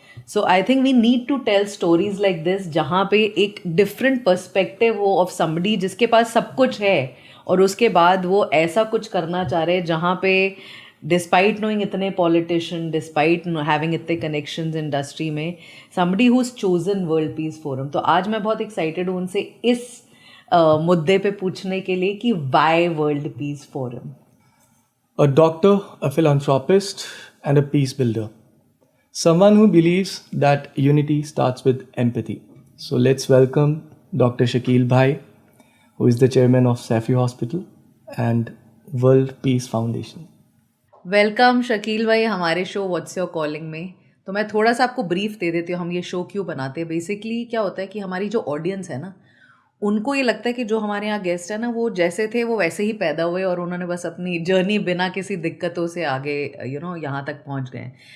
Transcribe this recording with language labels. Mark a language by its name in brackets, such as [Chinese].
[English] so I think we need to tell stories like this, [Hindi] जहाँ पे एक different perspective हो ऑफ समबडी जिसके पास सब कुछ है और उसके बाद वो ऐसा कुछ करना चाह रहे हैं जहाँ पे डिस्पाइट नोइंग इतने पॉलिटिशियन, डिस्पाइट हैविंग इतने कनेक्शंस इंडस्ट्री में, [English] Somebody who is chosen world peace forum. [Hindi] तो आज मैं बहुत एक्साइटेड हूँ उनसे इस मुद्दे पे पूछने के लिए कि Y world peace forum. [English] A doctor, a philanthropist, and a peace builder. Someone who believes that unity starts with empathy. So let's welcome Dr. Shakil Bhai, who is the chairman of Safi Hospital and World Peace Foundation. [Hindi] Welcome Shakeel भाई हमारे show what's your calling में। तो मैं थोड़ा सा आपको brief दे देती हूँ हम ये शो क्यों बनाते हैं। बेसिकली क्या होता है कि हमारी जो ऑडियंस है ना, उनको ये लगता है कि जो हमारे यहाँ गेस्ट है ना वो जैसे थे वो वैसे ही पैदा हुए और उन्होंने बस अपनी जर्नी बिना किसी दिक्कतों से आगे यहाँ तक पहुँच गए।